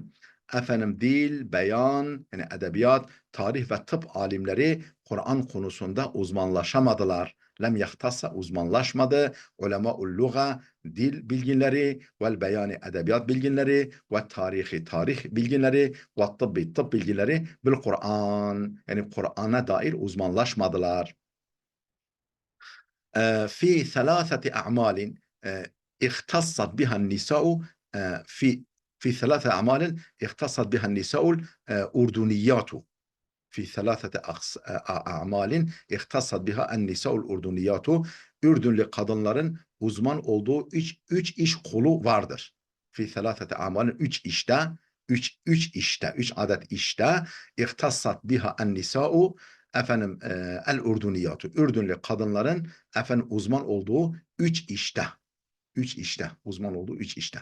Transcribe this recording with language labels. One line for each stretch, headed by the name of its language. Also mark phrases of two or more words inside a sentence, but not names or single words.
Turkish: Efendim dil, beyan, yani edebiyat, tarih ve tıp alimleri Kur'an konusunda uzmanlaşamadılar.
Arabic: لم يختص
Turkish: uzmanlaşmadı.
Arabic: علماء اللغة
Turkish: dil bilginleri
Arabic: والبيان
Turkish: edebiyat bilginleri ve tarihi tarih bilginleri ve tıbbi tıp bilginleri
Arabic: بالقرآن.
Turkish: Yani Kur'an'a dair uzmanlaşmadılar.
Arabic: في ثلاثة أعمال اختصت بها النساء في ثلاثة أعمال اختصت بها النساء الأردنيات في ثلاثة أعمال اختصت بها النساء الأردنيات.
Turkish: Ürdünlü kadınların uzman olduğu üç iş kolu vardır.
Arabic: في ثلاثة أعمال
Turkish: üç adet işte
Arabic: اختصت بها النساء efendim الأردنيات.
Turkish: Ürdünlü kadınların efendim uzman olduğu üç işte uzman olduğu üç işte.